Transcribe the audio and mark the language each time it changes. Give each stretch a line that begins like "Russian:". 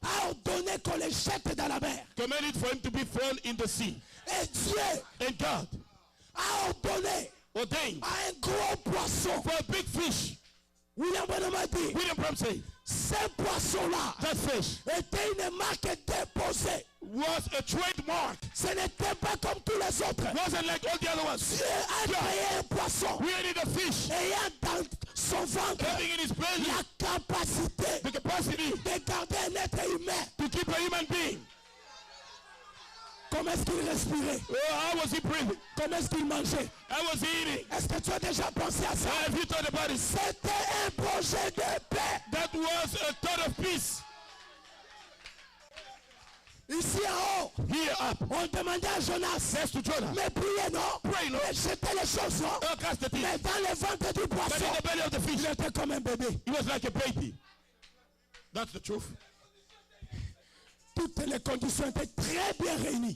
French: a ordonné qu'on les jette dans la mer.
English: commanded for him to be thrown in the sea.
French: Et Dieu
English: And God
French: a ordonné
English: ordained
French: à un gros poisson.
English: for a big fish.
French: William Branham a dit,
English: William Branham said,
French: ce poisson-là
English: that fish
French: était une marque déposée.
English: was a trademark.
French: Ce n'était pas comme tous les autres.
English: Wasn't like all the other ones.
French: Dieu a créé un poisson
English: Created a fish,
French: ayant dans son ventre
English: having in his belly
French: la capacité
English: the capacity
French: de garder un être humain.
English: to keep a human being.
French: Comment est-ce qu'il respirait?
English: Oh, how was he breathing?
French: Comment est-ce qu'il mangeait?
English: How was he eating?
French: Est-ce que tu as déjà pensé à ça?
English: Have you thought about it?
French: C'était un projet de paix.
English: That was a thought of peace.
French: Ici en haut,
English: Here up,
French: on demandait à Jonas,
English: next to Jonah,
French: mais priez non?
English: pray, no?
French: Mais jeter les choses non?
English: Cast the thing.
French: Mais dans le ventre du
English: But
French: poisson,
English: in the belly of the
French: il
English: fish,
French: était comme un bébé.
English: he was like a baby. That's the truth.
French: toutes les conditions étaient très bien réunies.